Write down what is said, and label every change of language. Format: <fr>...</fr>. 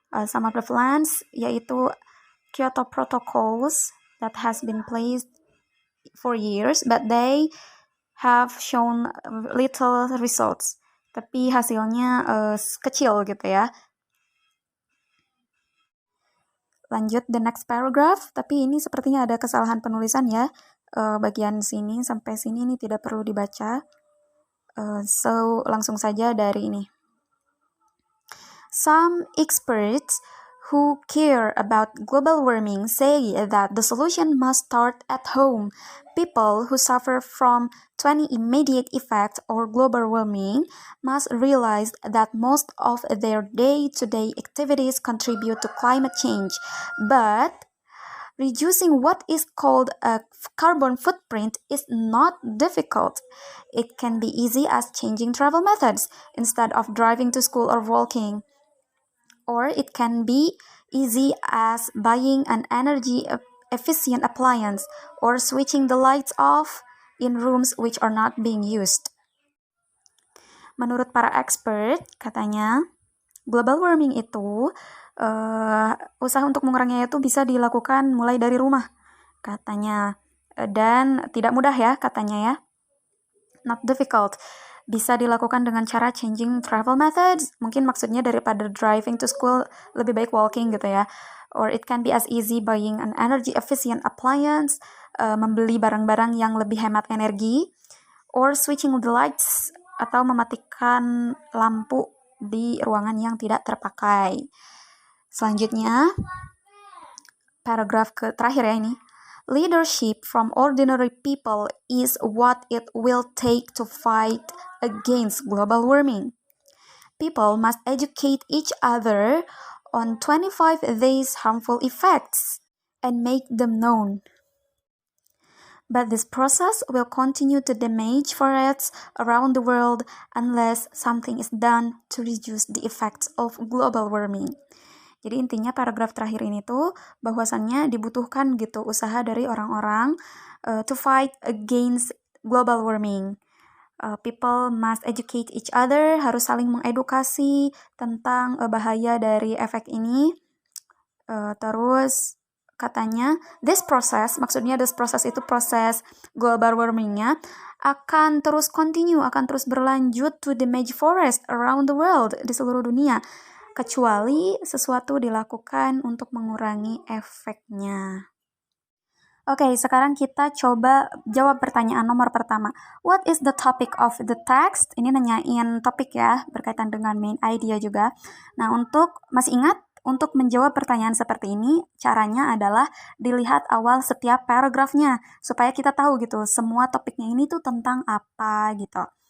<en>Some of the plans</en> <id>yaitu</id> <en>Kyoto Protocols that has been placed for years, but they have shown little results.</en> <id>Tapi hasilnya kecil gitu ya. Lanjut</id> <en>the next paragraph,</en> <id>tapi ini sepertinya ada kesalahan penulisan ya. Bagian sini sampai sini ini tidak perlu dibaca. So langsung saja dari ini.</id> <en>Some experts who care about global warming say that the solution must start at home. People who suffer from 20 immediate effects of global warming must realize that most of their day-to-day activities contribute to climate change. But reducing what is called a carbon footprint is not difficult. It can be easy as changing travel methods instead of driving to school or walking. Or it can be easy as buying an energy-efficient appliance or switching the lights off in rooms which are not being used.</en> <id>Menurut para expert, katanya, global warming itu, usaha untuk menguranginya itu bisa dilakukan mulai dari rumah, katanya. Dan tidak mudah ya, katanya ya.</id> <en>Not difficult.</en> <id>Bisa dilakukan dengan cara</id> <en>changing travel methods.</en> <id>Mungkin maksudnya daripada</id> <en>driving to school,</en> <id>lebih baik walking gitu ya.</id> <en>Or it can be as easy buying an energy efficient appliance,</en> <id>membeli barang-barang yang lebih hemat energi.</id> <en>Or switching the lights,</en> <id>atau mematikan lampu di ruangan yang tidak terpakai. Selanjutnya, paragraf terakhir ya ini.</id> <en>Leadership from ordinary people is what it will take to fight against global warming. People must educate each other on 25 days harmful effects and make them known. But this process will continue to damage forests around the world unless something is done to reduce the effects of global warming.</en> <id>Jadi intinya paragraf terakhir ini tuh bahwasannya dibutuhkan gitu usaha dari orang-orang</id> <en>to fight against global warming. People must educate each other,</en> <id>harus saling mengedukasi tentang bahaya dari efek ini. Terus katanya</id> <en>this process,</en> <id>maksudnya this process itu proses global warmingnya akan terus continue, akan terus berlanjut</id> <en>to damage forest around the world,</en> <id>di seluruh dunia, kecuali sesuatu dilakukan untuk mengurangi efeknya. Oke, sekarang kita coba jawab pertanyaan nomor pertama.</id> <en>What is the topic of the text?</en> <id>Ini nanyain topik ya, berkaitan dengan main idea juga. Nah, masih ingat? Untuk menjawab pertanyaan seperti ini, caranya adalah dilihat awal setiap paragrafnya, supaya kita tahu gitu, semua topiknya ini tuh tentang apa gitu.</id>